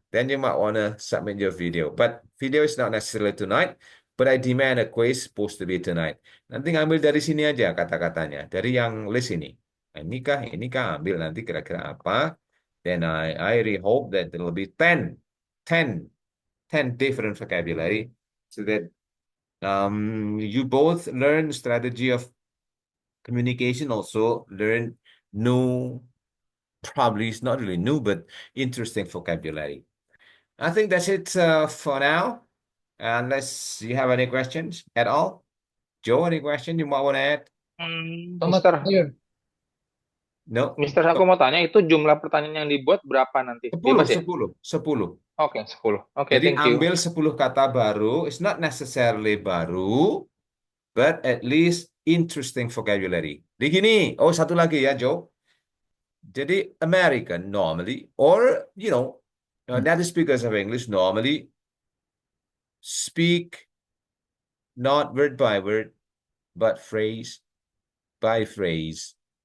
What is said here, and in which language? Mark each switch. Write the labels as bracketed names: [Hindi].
[English] Then you might want to submit your video. But video is not necessarily tonight, but I demand a quiz supposed to be tonight. [Indonesian] Nanti ngambil dari sini aja kata-katanya, dari yang list ini. Inikah, ambil nanti kira-kira apa. [English] Then I really hope that there will be 10 different vocabulary so that you both learn strategy of communication, also learn new, probably it's not really new, but interesting vocabulary. I think that's it for now. Unless you have any questions at all. Joe, any question you might want to add? Mister, No? [Indonesian] Mister, aku mau tanya itu jumlah pertanyaan yang dibuat berapa nanti? 10, Bebas ya? 10. Oke, 10. Oke, Jadi [English] thank you. [Indonesian] ambil 10 kata baru. [English] It's not necessarily baru, but at least interesting vocabulary. [Indonesian] Di gini, satu lagi ya, [English] Joe. Jadi American normally, or native speakers of English normally speak not word by word, but phrase by phrase.